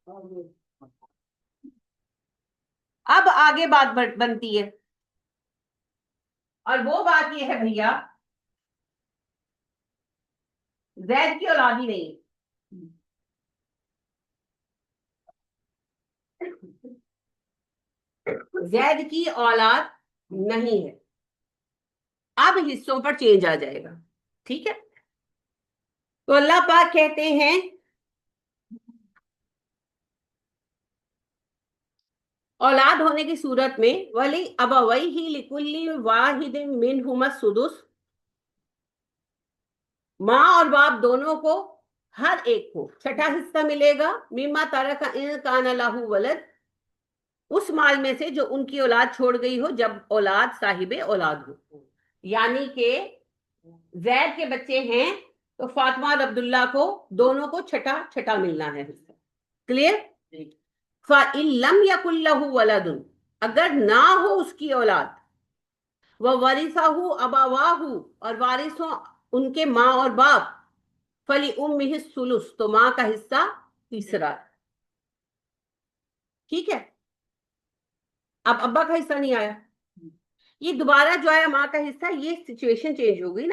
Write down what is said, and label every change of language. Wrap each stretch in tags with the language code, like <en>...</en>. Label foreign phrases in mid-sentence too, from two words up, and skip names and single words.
<hi>अब आगे बात बनती है, और वो बात ये है भैया, जैद की औलाद ही नहीं है, जैद की औलाद नहीं है। अब हिस्सों पर चेंज आ जाएगा, ठीक है। तो अल्लाह पाक कहते हैं औलाद होने की सूरत में</hi> <ar>ولأبويه لكل واحد منهما السدس,</ar> <hi>माँ और बाप दोनों को हर एक को छठा हिस्सा मिलेगा,</hi> <ar>مما ترك إن كان له ولد,</ar> <hi>उस माल में से जो उनकी औलाद छोड़ गई हो जब औलाद साहिबे औलाद हो। यानी कि जैद के बच्चे हैं तो फातिमा और अब्दुल्ला को दोनों को छठा छठा मिलना है हिस्सा। क्लियर?</hi> <ar>فإن لم يكن له ولد,</ar> <hi>अगर ना हो उसकी औलाद,</hi> <ar>وورثه أبواه,</ar> <hi>और वारिस हो उनके माँ और बाप,</hi> <ar>فلأمه الثلث,</ar> <hi>तो माँ का हिस्सा तीसरा। ठीक है। अब अब्बा का हिस्सा नहीं आया, ये दोबारा जो आया माँ का हिस्सा, ये</hi> <en>situation change</en> <hi>हो गई ना।</hi>